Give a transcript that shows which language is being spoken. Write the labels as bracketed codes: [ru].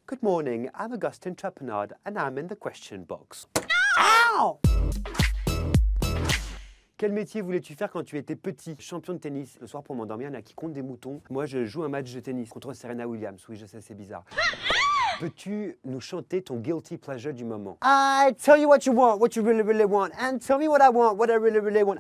[en] Good morning, I'm Augustin Trapenard and I'm in the question box. Ow! [fr] Quel métier voulais-tu faire quand tu étais petit? Champion de tennis. Le soir pour m'endormir, il y en a qui comptent des moutons. Moi, je joue un match de tennis contre Serena Williams. Oui, je sais, c'est bizarre. Peux-tu nous chanter ton guilty pleasure du moment? [en] I tell you what you want, what you really, really want, and tell me what I want, what I really, really want.